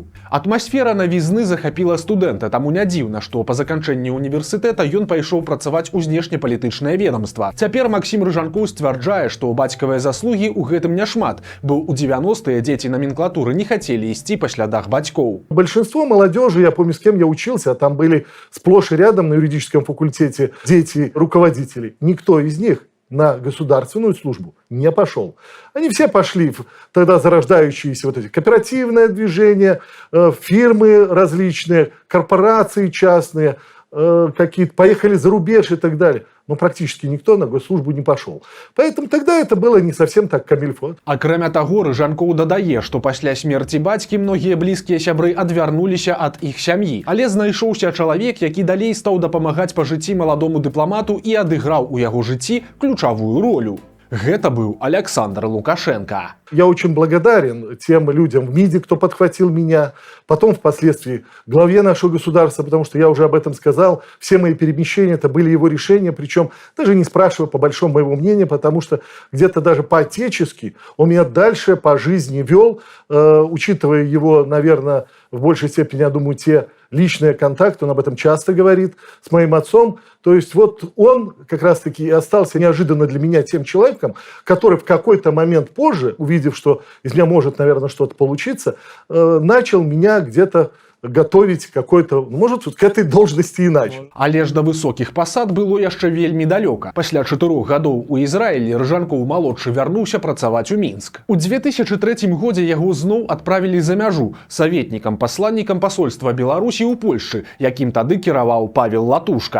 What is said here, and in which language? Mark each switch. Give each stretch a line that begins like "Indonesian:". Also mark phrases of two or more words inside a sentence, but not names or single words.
Belarusian: Атмасфера навізны захапіла студэнта, таму не дзіўна, што па заканчэнні універсітэта ён пайшоў працаваць у знешнепалітычнае ведамства. Цяпер Максім Рыжанкоў сцвярджае, што бацькавыя заслугі ў гэтым няшмат, бо ў 90-е дзеці номенклатуры не хацелі ісці па слядах бацькоў.
Russian: Большинство молодежи, я помню, с кем я учился, там были сплошь и рядом на юридическом факультете дети руководителей. Никто из них на государственную службу не пошел. Они все пошли в тогда зарождающиеся вот эти кооперативное движение, фирмы различные, корпорации частные, какие-то поехали за рубеж и так далее. Но практически никто на госслужбу не пошел. Поэтому тогда это было не совсем так камильфо.
Belarusian: Акрамя таго, Рыжанкоў дадае, што пасля смерці бацькі многія блізкія сябры адвярнуліся ад іх сям'і. Але знайшоўся чалавек, які далей стаў дапамагаць па жыцці маладому дыпламату і адыграў у яго жыцці ключавую ролю. Гэта быў Александр Лукашенко.
Russian: Я очень благодарен тем людям в МИДе, кто подхватил меня, потом впоследствии главе нашего государства, потому что я уже об этом сказал, все мои перемещения это были его решения, причем даже не спрашивая по большому моего мнения, потому что где-то даже по-отечески он меня дальше по жизни вел, учитывая его, наверное, в большей степени, я думаю, те личные контакты, он об этом часто говорит, с моим отцом. То есть вот он как раз-таки и остался неожиданно для меня тем человеком, который в какой-то момент позже, увидев, что из меня может, наверное, что-то получиться, начал меня где-то готовить какой-то, может, к этой должности иначе.
Belarusian: Але ж да высокіх пасад было яшчэ вельмі далёка. Пасля 4 гадоў у Ізраілі Рыжанкоў малодшы вярнуўся працаваць у Мінск. У 2003 годзе яго зноў адправілі за мяжу саветнікам-пасланнікам пасольства Беларусі ў Польшчы, якім тады кіраваў Павел Латушка.